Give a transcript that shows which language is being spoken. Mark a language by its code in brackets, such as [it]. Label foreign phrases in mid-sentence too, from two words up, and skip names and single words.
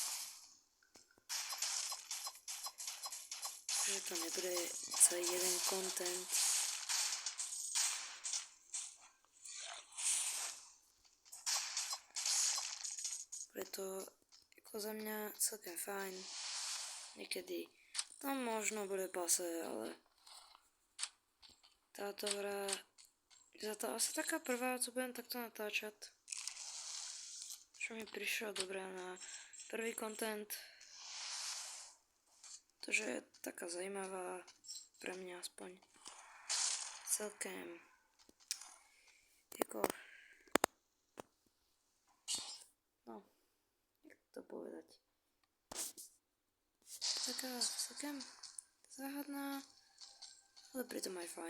[cs] Že to nebude celý jeden content. Bude to jako za mě celkem fajn. Někdy tam možno bude pase, [sk] ale táto hra je to asi taká prvá, co budem takto natáčat. Čo mi prišlo dobré na prvý content. [cs] Protože je taká zajímavá pre mě aspoň. Celkem jako no, jak to povedať. [sk] Taká celkem záhadná, ale pritom aj fajn.